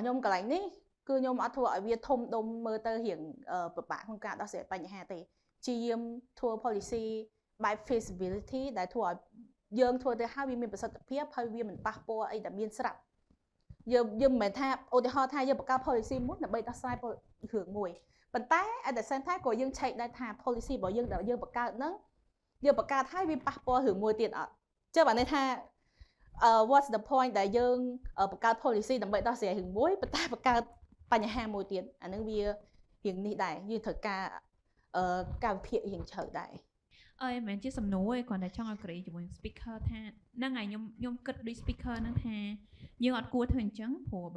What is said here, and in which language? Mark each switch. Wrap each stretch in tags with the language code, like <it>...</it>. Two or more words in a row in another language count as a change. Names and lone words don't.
<km>ខ្ញុំកន្លែងនេះគឺខ្ញុំអត់ធ្វើឲ្យវាធំដុំមើលទៅរៀងពិបាកក្នុងការដោះស្រាយបញ្ហាទេជាយាមធ្វើ policy បែប feasibility ដែលធ្វើឲ្យ យើងធ្វើទៅហើយវាមានប្រសិទ្ធភាពហើយវាមិនប៉ះពាល់អីដែលមានស្រាប់យើងមិនមែនថាឧទាហរណ៍ថាយើងបង្កើត policy មួយដើម្បីដោះស្រាយរឿងមួយប៉ុន្តែ</km> <en>at the same time</en> <km>ក៏យើងឆែកដែរថា policy របស់យើងដែលយើងបង្កើតហ្នឹងយើងបង្កើតហើយវាប៉ះពាល់រឿងមួយទៀតអត់ចឹងបានន័យថា</km> <en>what's the point</en> <km>ដែលយើងបង្កើត policy ដើម្បីដោះស្រាយរឿងមួយប៉ុន្តែបង្កើតបញ្ហាមួយទៀតអានឹងវារឿងនេះដែរយើងត្រូវការវិភាគរឿងជ្រៅដែរ មិនមែនជាសំណួរទេគ្រាន់តែចង់ឲ្យagreeជាមួយ speaker ថាហ្នឹងហើយខ្ញុំគិតដូច speaker ហ្នឹងថាយើងអត់គួរធ្វើអញ្ចឹងព្រោះបើ</km>